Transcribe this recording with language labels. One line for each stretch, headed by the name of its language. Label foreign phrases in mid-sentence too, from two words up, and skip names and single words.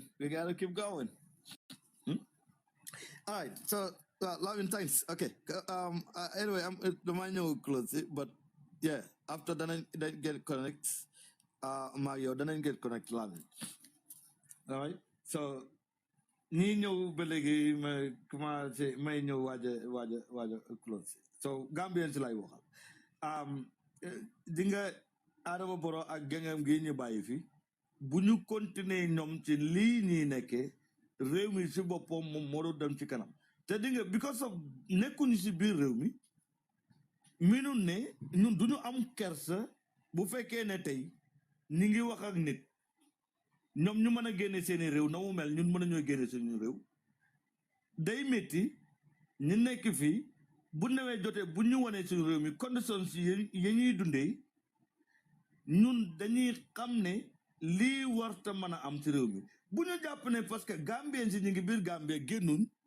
English: We gotta keep going. All right. So, Lavin, thanks. Okay. Anyway, the manual close it, but yeah, after then get connect. Mario, then I get connect, Lavin. All right. So,
Wolof: ni ñëw ba léegi ma commencé may ñëw waaj a close.
English: So,
Wolof: Gambian si lay waxal. Di nga Adama Barrow ak gengam gi ñu bàyyi fi bu ñu continuer ñoom ci lii ñuy nekkee réew mi si boppam moom moo doon dem ci kanam te di nga
English: because of
Wolof: nekkuñu si biir réew mi minun ne ñun duñu am kersa bu fekkee ne tey ñi ngi wax ak nit ñoom ñu mën a génne seeni réew na mu mel ñun mën a ñoo génne seeni réew day métti ñu nekk fii bu newee jotee bu ñu wanee suñu réew mi conditions yi ñuy dundee ñun dañuy xam ne lii warta mën a am ci réew mi bu ñu jàpp ne
French: parce que
Wolof: Gambien si ñu ngi biir Gambie génnuñ